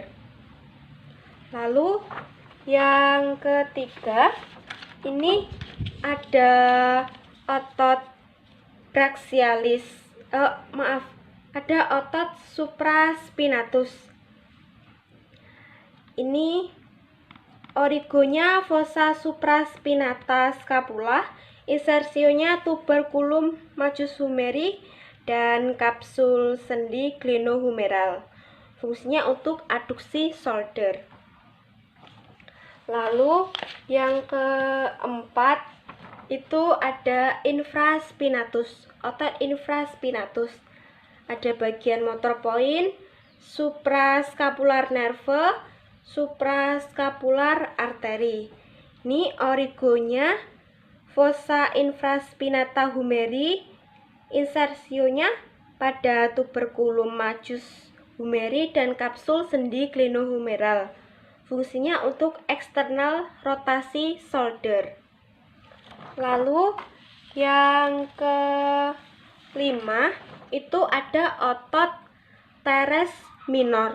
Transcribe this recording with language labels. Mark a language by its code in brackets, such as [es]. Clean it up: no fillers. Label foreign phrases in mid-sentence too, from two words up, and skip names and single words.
[id] Lalu yang ketiga ini ada otot brachialis, ada otot supraspinatus. Ini origonya [la] fossa supraspinata scapula, [id] insersionya [la] tuberculum majus humeri [id] dan kapsul sendi glenohumeral. Fungsinya untuk aduksi shoulder. Lalu yang keempat itu ada infraspinatus, otot infraspinatus. Ada bagian [en] motor point, suprascapular nerve, suprascapular artery. [id] Ini origonya [la] fossa infraspinata humeri, [id] insersionya pada [la] tuberculum majus humeri [id] dan kapsul sendi glenohumeral. Fungsinya untuk eksternal rotasi shoulder. Lalu yang kelima itu ada otot [la] teres minor.